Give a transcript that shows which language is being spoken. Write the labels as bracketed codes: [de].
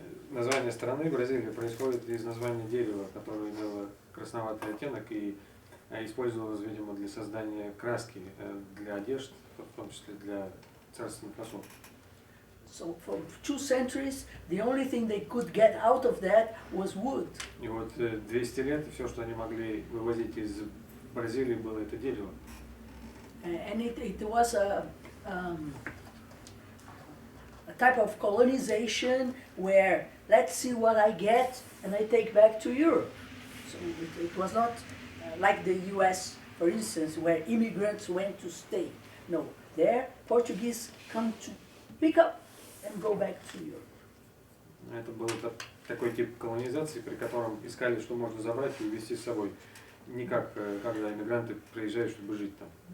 [ru] Название страны Бразилия происходит из названия дерева, которое имело красноватый оттенок и использовалось, видимо, для создания краски для одежд, в том числе для царственных особ. [en] So for 2 centuries, the only thing they could get out of that was wood. [ru] И вот 200 лет все, что они могли вывозить из Бразилии, было это дерево. [en] And it was a type of colonization where let's see what I get and I take back to Europe. So it was not like the US, for instance, where immigrants went to stay. No, there Portuguese come to pick up and go back to Europe. [ru] Это был такой тип колонизации, при котором искали, что можно забрать и увезти с собой. Не как когда иммигранты приезжают, чтобы жить там.